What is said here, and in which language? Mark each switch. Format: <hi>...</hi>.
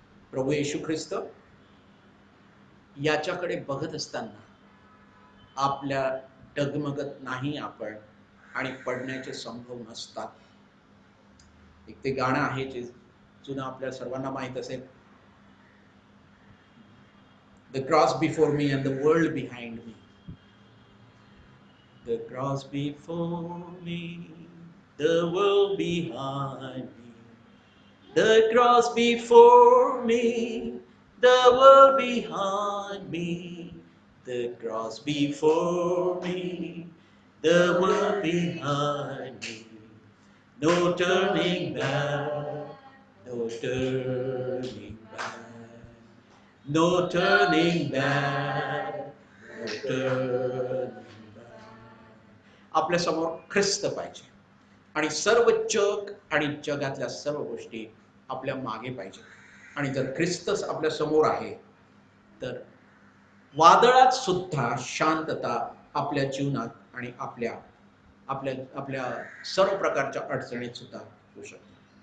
<mr>प्रभू येशू ख्रिस्त याच्याकडे बघत असताना आपल्या डगमगत नाही आपण, आणि पडण्याचे संभव नसतात. एक ते गाणं आहे जे जुनं आपल्या सर्वांना माहित असेल,</mr> <en>The cross before me and the world behind me. The cross before me, the world behind me. The cross before me, the world behind me. The cross before me, the world behind me. No turning back, no turning back. No turning back, no turning back.</en> <mr>आपल्या समोर ख्रिस्त पाहिजे, आणि सर्व जग आणि जगातल्या सर्व गोष्टी आपल्या मागे पाहिजे. आणि जर ख्रिस्तच आपल्या समोर आहे तर वादळात सुद्धा शांतता आपल्या जीवनात आणि आपल्या आपल्या आपल्या सर्व प्रकारच्या अडचणीत सुद्धा होऊ शकते.</mr>